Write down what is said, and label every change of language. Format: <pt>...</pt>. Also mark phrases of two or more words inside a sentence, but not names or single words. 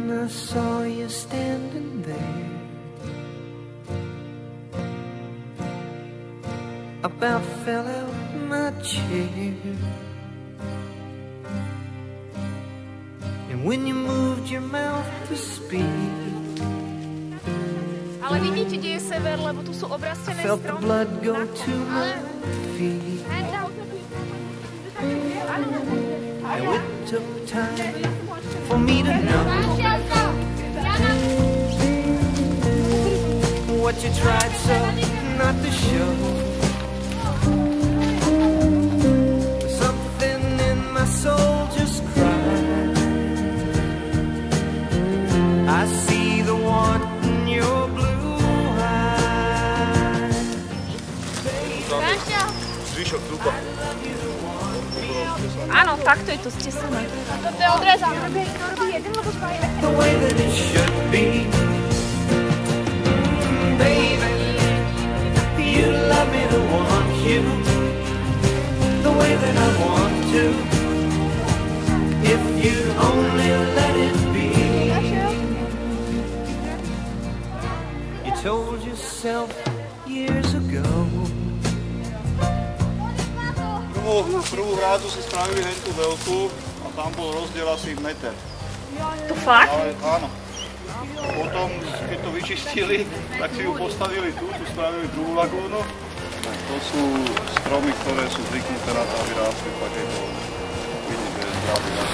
<en>saw you standing there, about fell out my chair. And when you moved your mouth to speak,</en> <sk>ale vidíte, kde je sever, lebo tu sú obrastené stromy.</sk> <en>I felt the blood go to my feet. And it took time for me to know what you tried so not to show. Something in my soul just cried. I see the want in your blue eyes.</en> <sk>Zvyšok trupa. Áno, takto je to stesené. Toto je odrezané. To robí jeden, lebo spájeme.</sk> <en>The way that it should be. Baby, you love me to want you the way that I want to. If you only let it be. You told yourself years ago.</en> <sk>Prvú hrádzu si spravili hentú veľkú a tam bol rozdiel asi meter. To fakt? Ale áno. Potom, keď to vyčistili, tak si ju postavili tu spravili druhú lagúnu. To sú stromy, ktoré sú zvyknuté na to, aby rástli, tak je to vidieť, že je zdravý rast.</sk>